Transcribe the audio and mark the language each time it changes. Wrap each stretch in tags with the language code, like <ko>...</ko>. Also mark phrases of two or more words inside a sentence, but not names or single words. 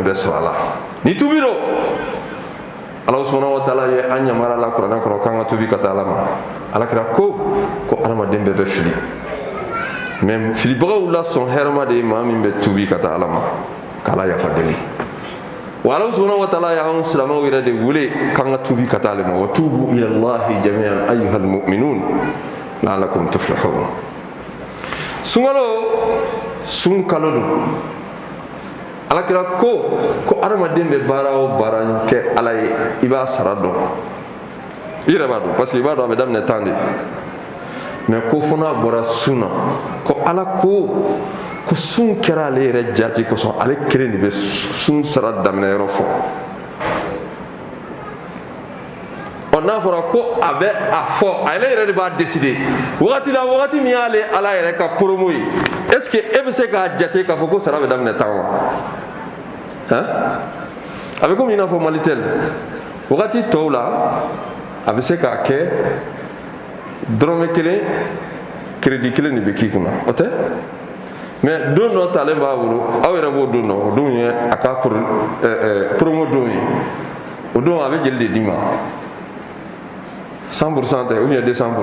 <bm>bɛɛ sɔrɔ a la ni tubi do ala</bm> <ar>سبحانه وتعالى</ar> <bm>ye an yamara la kuranɛ kɔnɔ k'an ka tubi ka taa ala ma alakira ko adamaden bɛɛ bɛ fili mais filibagaw la sɔn hɛrɛma de ye maa min bɛ tubi ka taa ala ma k'ala yafa deli wa ala</bm> <ar>سبحانه وتعالى</ar> <bm>y'an silamɛw yɛrɛ de wele k'an ka tubi ka taa ale ma wa</bm> <ar>توبوا إلى الله جميعا أيها المؤمنون لعلكم تفلحون</ar> <bm>sun kalo don alakira ko adamaden bɛ baara o baara kɛ ala ye i b'a sara dɔn i yɛrɛ b'a dɔn</bm> <fr>parce que</fr> <bm>i b'a dɔn a bɛ daminɛ tan de mais ko fo n'a bɔra sun na ko ala ko sun kɛra ale yɛrɛ jati kosɔn ale kelen de bɛ sun sara daminɛ yɔrɔ fɔ ɔ n'a fɔra ko a bɛ a fɔ ale yɛrɛ de b'a décider wagati min y'ale ala yɛrɛ ka promo ye</bm> <fr>est ce</fr> <bm>que e bɛ se k'a jate k'a fɔ ko sara bɛ daminɛ tan wa hein a bɛ komi i n'a fɔ malitel wagati tɔw la a bɛ se k'a kɛ dɔrɔmɛ kelen crédit kelen de bɛ k'i kunna o tɛ mais don dɔ talen b'a bolo aw yɛrɛ b'o don dɔn o don ye a ka promo don ye o don a bɛ jeli de d'i ma 100% tɛ</bm> <fr>ou bien</fr> <bm>200%.</bm>